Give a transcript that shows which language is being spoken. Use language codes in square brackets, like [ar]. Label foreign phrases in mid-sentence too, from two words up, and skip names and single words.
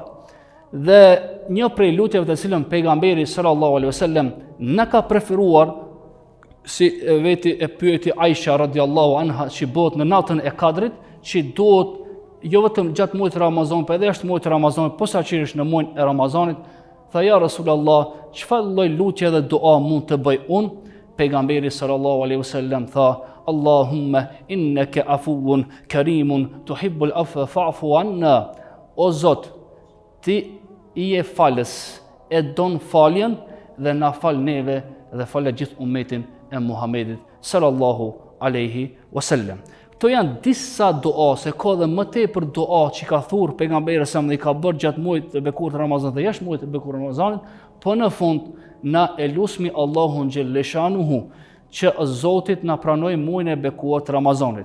[sq] Dhe një prej lutjeve të cilën pejgamberi [ar] صلى الله عليه وسلم [sq] na ka preferuar, si veti e pyeti Aisha [ar] رضي الله عنها [sq] që bëhet në natën e Kadrit, që duhet jo vetëm gjatë muajit Ramazan, por edhe jashtë muajit Ramazan, posaçërisht në muajin e Ramazanit, tha [ar] يا رسول الله, [sq] çfarë lloj lutje dhe dua mund të bëj unë? Pejgamberi [ar] صلى الله عليه وسلم [sq] tha [ar] اللهم إنك عفو كريم تحب العفو فاعف عنا. [sq] O Zot, ti i je falës, e don faljen dhe na fal neve dhe falë gjithë ummetin e Muhamedit [ar] صلى الله عليه وسلم. [sq] Këto janë disa dua, se ka dhe më tepër dua që ka thurr pejgamberi sa më i ka bërë gjatë muajit të bekuar të Ramazanit dhe jashtë muajit të bekuar të Ramazanit, po në fund na e lusmi Allahun xhelleshanuhu që Zotit na pranoj muajin e bekuar të Ramazanit.